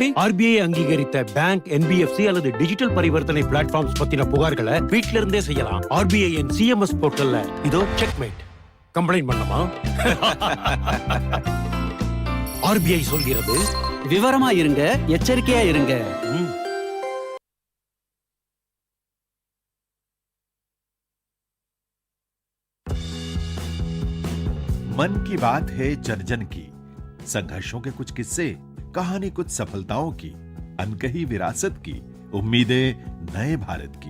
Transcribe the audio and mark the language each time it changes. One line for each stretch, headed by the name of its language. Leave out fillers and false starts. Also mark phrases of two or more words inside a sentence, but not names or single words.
Tamil: RBI அங்கீகரித்த பேங்க், NBFC அல்லது டிஜிட்டல் பரிவர்த்தனை பிளாட்ஃபார்ம்ஸ் பத்தின புகார்களை வீட்ல இருந்தே செய்யலாம். RBI இன் CMS போர்ட்டல்ல இதோ செக்மேட். கம்ப்ளைண்ட் பண்ணலாமா? RBI சொல்கிறது விவரமா இருங்க, எச்சரிக்கையா இருங்க.
Hindi: मन की बात है जन जन की, संघर्षों के कुछ किस्से, कहानी कुछ सफलताओं की, अनकही विरासत की, उम्मीदें नए भारत की।